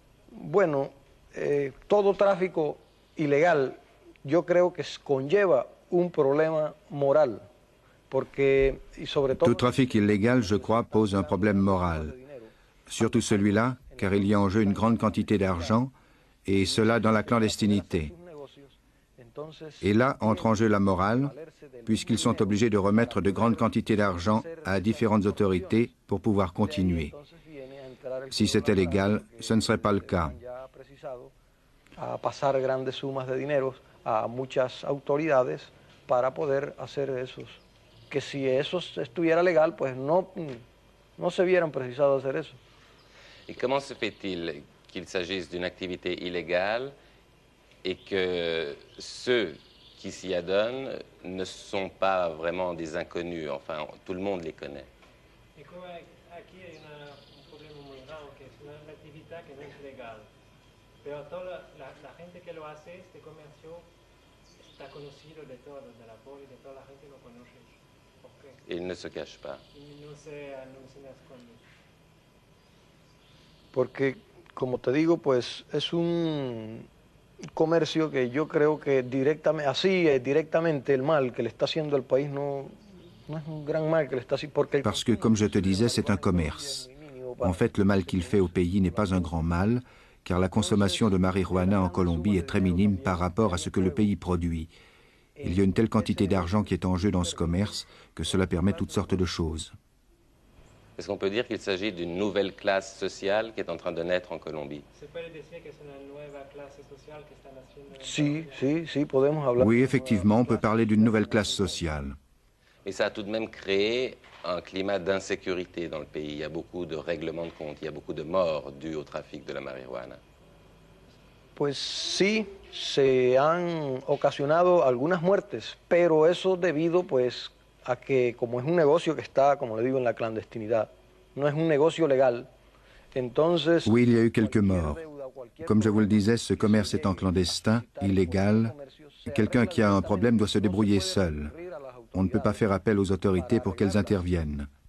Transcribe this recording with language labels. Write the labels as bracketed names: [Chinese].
[Spanish] Bueno, todo tráfico ilegal yo creo que conlleva un problema moral, porque y sobre todo. [French] Tout trafic illégal, je crois, pose un problème moral. Surtout celui-là, car il y a en jeu une grande quantité d'argent, et cela dans la clandestinité. Et là entre en jeu la morale, puisqu'ils sont obligés de remettre de grandes quantités d'argent à différentes autorités pour pouvoir continuer. Si c'était légal, ce ne serait pas le cas. [Spanish] A pasar grandes sumas de dinero a muchas autoridades para poder hacer esos. Que si eso estuviera legal, pues no se vieran precisados hacer eso. [French] Et comment se fait-il qu'il s'agisse d'une activité illégale et que ceux qui s'y adonnent ne sont pas vraiment des inconnus, enfin tout le monde les connaît? [Spanish] Aquí hay un problema muy grave, que es una actividad que no es legal, pero toda la gente que lo hace, este comercio, está conocido de todos, de la policía, de toda la gente lo conoce. ¿Por qué? [French] Il ne se cache pas. [Spanish] Y no se esconde. Porque, como te digo, pues es un comercio que yo creo que directamente el mal que le está haciendo al país no es un gran mal que le está haciendo. [French] Parce que, comme je te disais, c'est un commerce. En fait, le mal qu'il fait au pays n'est pas un grand mal, car la consommation de marijuana en Colombie est très minime par rapport à ce que le pays produit. Il y a une telle quantité d'argent qui est en jeu dans ce commerce que cela permet toutes sortes de choses. Est-ce qu'on peut dire qu'il s'agit d'une nouvelle classe sociale qui est en train de naître en Colombie? Oui, effectivement, on peut parler d'une nouvelle classe sociale. Mais ça a tout de même créé un climat d'insécurité dans le pays. Il y a beaucoup de règlements de compte, il y a beaucoup de morts dues au trafic de la marijuana. [Spanish] Pues sí, se han ocasionado algunas muertes, pero eso debido pues a que como es un negocio que está, como le digo, en la clandestinidad, no es un negocio legal, entonces... [French] Oui, il y a eu quelques morts. Comme je vous le disais, ce commerce étant clandestin, illégal, quelqu'un qui a un problème doit se débrouiller seul. On ne peut pas faire appel aux autorités pour qu'elles interviennent.